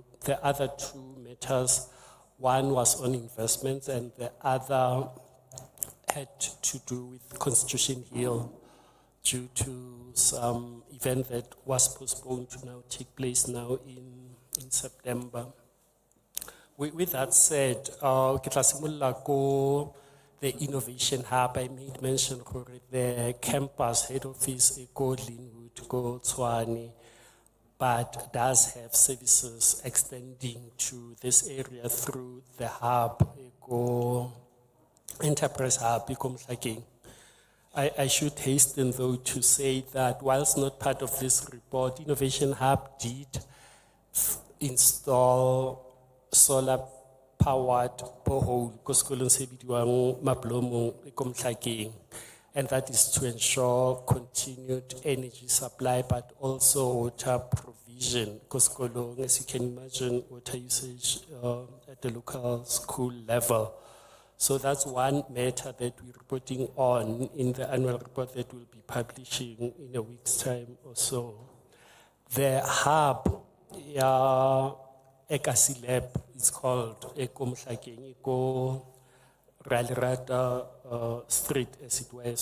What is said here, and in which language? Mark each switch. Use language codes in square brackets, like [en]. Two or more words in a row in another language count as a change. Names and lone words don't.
[en] The other two matters, one was on investments and the other had to do with Constitution Hill due to some event that was postponed to now take place now in September. With that said, [tn] ke tla simolla ko [en] the innovation hub. I made mention gore the campus head office [tn] e go Linwood, go Tshwane, [en] but does have services extending to this area through the hub, [tn] e go [en] enterprise hub, [tn] e go Mhlakeng. [en] I should hasten though to say that whilst not part of this report, Innovation Hub did install solar powered borehole [tn] ko sekolong se bidiwang Mablomo ko Mhlakeng, [en] and that is to ensure continued energy supply but also water provision [tn] ko sekolong. [en] As you can imagine, water usage at the local school level. So that's one matter that we're reporting on in the annual report that we'll be publishing in a week's time or so. The hub, Ekasi Lab, it's called Eko Mhlakeng, Eko Ralirata Street, as it were.